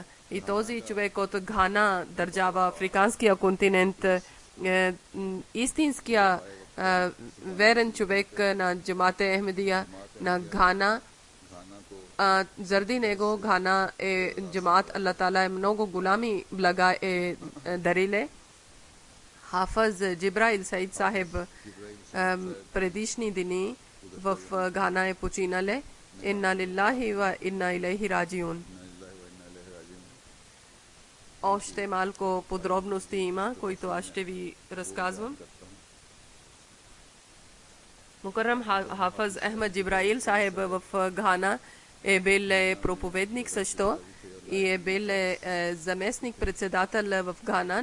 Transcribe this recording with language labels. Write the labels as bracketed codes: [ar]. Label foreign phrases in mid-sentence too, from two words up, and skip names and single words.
[bg] И този човек от Гана, държава, африканския континент, истинския верен човек на Джамате Ахмедия на Гана, заради него Гана е Джамат, Аллах Таала е много голями блага е дариле. Хафаз Джибраил Саид Сахеб предишни дни в Гана е починале. [ar] إنا لله وإنا إليه راجعون. [bg] Още малко подробности има, които аз ще ви разказвам. Мукаррам Хафаз Ахмед Джибраил Сахеб в Гана е бил проповедник също и е бил заместник председател в Гана.